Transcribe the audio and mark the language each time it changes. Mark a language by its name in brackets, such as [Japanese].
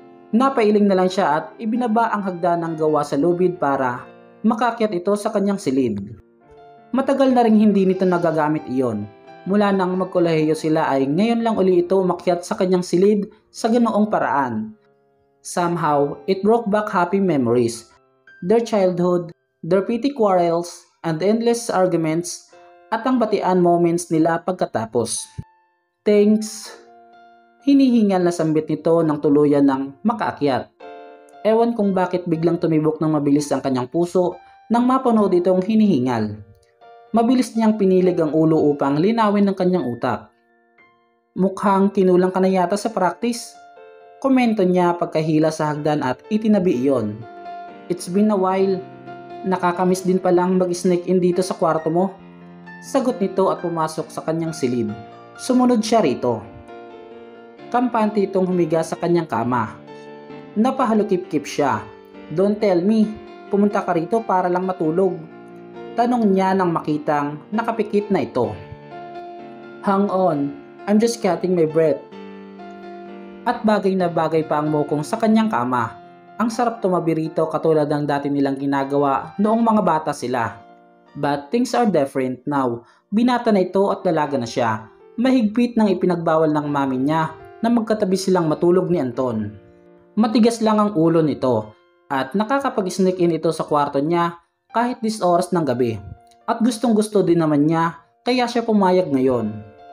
[Filipino] Napailing na lang siya at ibinaba ang hagdanang gawa sa lubid para makakyat ito sa kanyang silid. Matagal na ring hindi nito nagagamit iyon. Mula nang magkolehiyo sila ay ngayon lang uli ito umakyat sa kanyang silid sa ganoong paraan. [English] Somehow, it brought back happy memories. Their childhood, their petty quarrels, and endless arguments, [Filipino] at ang batian moments nila pagkatapos. [English] Thanks. [Filipino] Hinihingal na sambit nito ng tuluyan ng makaakyat. Ewan kung bakit biglang tumibok ng mabilis ang kanyang puso nang mapanood itong hinihingal. Mabilis niyang pinilig ang ulo upang linawin ng kanyang utak. Mukhang kinulang ka na yata sa practice. Komento niya pagkahila sa hagdan at itinabi iyon. [English] It's been a while. [Filipino] Nakakamiss din palang mag-sneak in dito sa kwarto mo. Sagot nito at pumasok sa kanyang silid. Sumunod siya rito. Kampante itong humiga sa kanyang kama. Napahalukip-kip siya. [English] Don't tell me, [Filipino] pumunta ka rito para lang matulog. Tanong niya nang makitang nakapikit na ito. [English] Hang on, I'm just catching my breath. [Filipino] At bagay na bagay pa ang mukong sa kanyang kama. Ang sarap tumabi rito katulad ng dati nilang ginagawa noong mga bata sila. [English] But things are different now. [Filipino] Binata na ito at dalaga na siya. Mahigpit nang ipinagbawal ng mami niya na magkatabi silang matulog ni Anton. Matigas lang ang ulo nito at nakakapag-sneak in ito sa kwarto niya kahit 10 oras ng gabi. At gustong gusto din naman niya kaya siya pumayag ngayon.